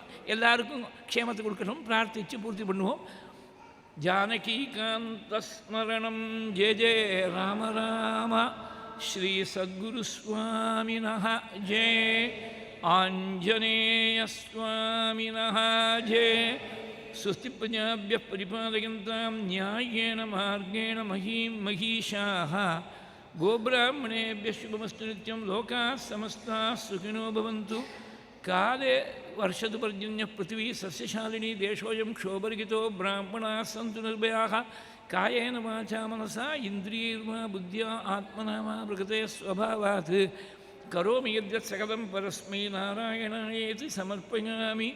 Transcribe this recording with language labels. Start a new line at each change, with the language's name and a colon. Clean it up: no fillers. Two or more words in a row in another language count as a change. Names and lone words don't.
Tamil: எல்லாருக்கும் க்ஷேமத்தை கொடுக்கணும் பிரார்த்தித்து பூர்த்தி பண்ணுவோம்.
Sanskrit: जानकीकान्तस्मरणं जय जय राम राम श्री सद्गुरुस्वामिनः जय आञ्जनेयस्वामिनः जय. स्वस्ति प्रजाभ्यः परिपालयन्तां न्याय्येन मार्गेण महीं महिषाः गोब्राह्मणेभ्यः शुभमस्तु नित्यं लोकाः समस्ताः सुखिनो भवन्तु. काले वर्षतु पर्जन्यः पृथिवी सस्यशालिनी देशोऽयं क्षोभरहितो ब्राह्मणाः सन्तु निर्भयाः कायेन वाचा मनसा इन्द्रियैर्वा बुद्ध्या आत्मना वा प्रकृते स्वभावात् करोमि यद्यत् सकलं परस्मै नारायणायेति समर्पयामि.